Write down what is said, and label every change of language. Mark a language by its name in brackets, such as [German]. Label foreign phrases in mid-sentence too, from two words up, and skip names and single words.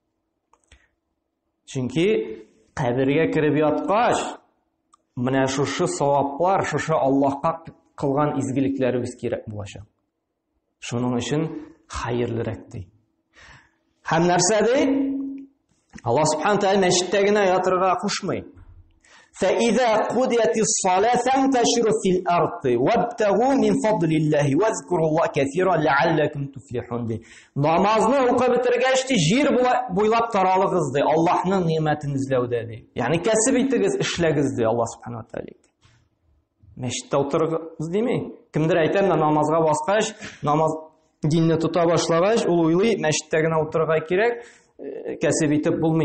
[Tatar] Чөнки кабергә киреп яткач, менә шушы саваплар, шушы Аллаһка кылган изгелекләребез кирәк булачак. Шуның өчен хәерлерәк ди. Һәм нәрсә ди? Аллаһ [Arabic] سبحانه وتعالى [Tatar] мәчеттә генә ятырга кушмый. [Arabic] فَإِذَا قُضِيَتِ الصَّلَاةُ فَانتَشِرُوا فِي الْأَرْضِ وَابْتَغُوا مِنْ فَضْلِ اللَّهِ وَاذْكُرُوا اللَّهَ كَثِيرًا لَعَلَّكُمْ تُفْلِحُونَ. [Tatar] Намазны укып бетергәч, җир буйлап таралыгыз ди, Аллаһның ниъмәтен эзләүдә ди. Ягъни кәсеп итегез, эшләгез ди, Аллаһ [Arabic] سبحانه وتعالى. [Tatar] Мәчеттә утырыгыз дими? Кемдер әйтә, намазга баскач, намаз динне тота башлагач, ул уйлый, мәчеттә генә утырырга кирәк, кәсеп итеп булмый.